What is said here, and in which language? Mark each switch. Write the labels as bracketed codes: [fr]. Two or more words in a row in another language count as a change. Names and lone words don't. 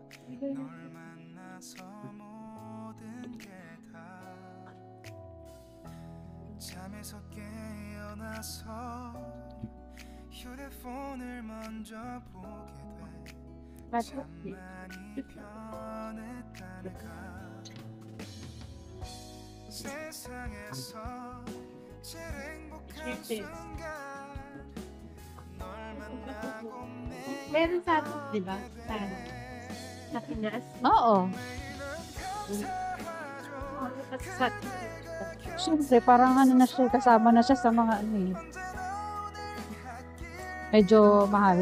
[ko] 잠에서 깨어나서 휴대폰을 먼저 보게 돼 참 많이 변했다니까 세상에서 제일 행복한 순간 널 만나고 [tl] Meron sa atin, di ba? Sa Pinas. Oo. Sa Siyempre, parang ano na siya, kasama na siya sa mga ano eh. Medyo mahal.